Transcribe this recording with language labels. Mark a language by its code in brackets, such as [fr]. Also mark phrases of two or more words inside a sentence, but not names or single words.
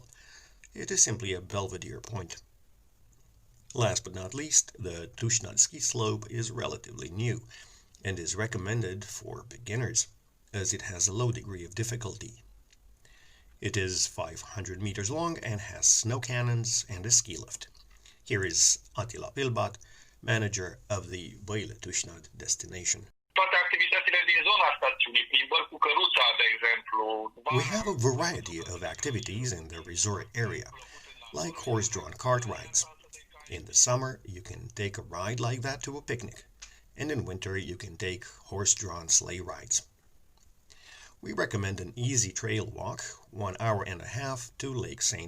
[en] It is simply a belvedere point. Last but not least, the Tusnad ski slope is relatively new and is recommended for beginners, as it has a low degree of difficulty. It is 500 meters long and has snow cannons and a ski lift. Here is Attila Pilbat, manager of the Baile Tusnad destination. [ro] Toate activitățile din zona stațiunii, plimbări cu căruța, de exemplu. [en] We have a variety of activities in the resort area, like horse-drawn cart rides. In the summer, you can take a ride like that to a picnic, and in winter you can take horse-drawn sleigh rides. We recommend an easy trail walk, 1 hour and a half, to Lake St.